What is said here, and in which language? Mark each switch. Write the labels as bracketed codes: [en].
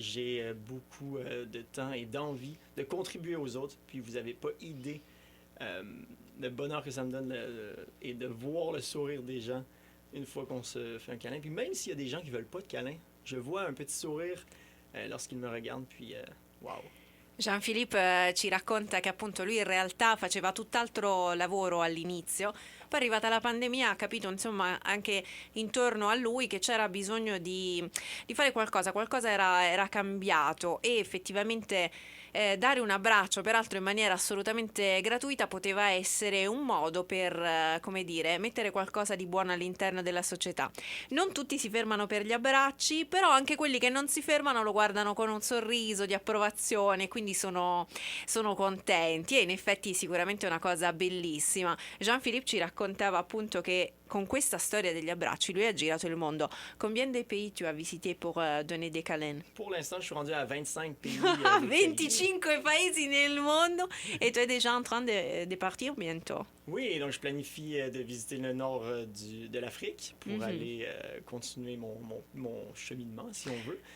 [fr] J'ai beaucoup de temps et d'envie de contribuer aux autres. Puis vous n'avez pas idée le bonheur que ça me donne et de voir le sourire des gens une fois qu'on se fait un câlin. Puis même s'il y a des gens qui ne veulent pas de câlin, je vois un petit sourire lorsqu'ils me regardent, puis wow. [it] Jean-Philippe ci racconta che appunto lui in realtà faceva tutt'altro lavoro all'inizio, poi è arrivata la pandemia, ha capito insomma anche intorno a lui che c'era bisogno di fare qualcosa era cambiato e effettivamente dare un abbraccio, peraltro in maniera assolutamente gratuita, poteva essere un modo per, come dire, mettere qualcosa di buono all'interno della società. Non tutti si fermano per gli abbracci, però anche quelli che non si fermano lo guardano con un sorriso di approvazione, quindi sono contenti e in effetti sicuramente è una cosa bellissima. Jean-Philippe ci raccontava appunto che con questa storia degli abbracci, lui ha girato il mondo. [fr] Combien de pays tu as visité pour donner des câlins? Pour l'instant, je suis rendu à 25 pays. 25 [it] paesi nel mondo [fr] et tu es déjà en train de partir bientôt. Oui, donc je planifie de visiter le nord de l'Afrique pour aller continuer mon cheminement, si on veut.